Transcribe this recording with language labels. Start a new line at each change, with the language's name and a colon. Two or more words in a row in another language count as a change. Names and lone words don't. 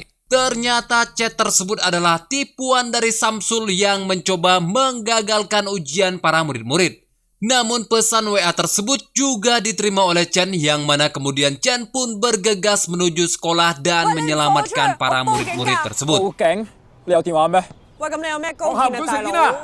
Indonesian: Ternyata chat tersebut adalah tipuan dari Samsul yang mencoba menggagalkan ujian para murid-murid. Namun pesan WA tersebut juga diterima oleh Chen, yang mana kemudian Chen pun bergegas menuju sekolah dan menyelamatkan para murid-murid tersebut.
Cantonese: 報警，你有電話咩？喂，咁你有咩高見啊，大佬？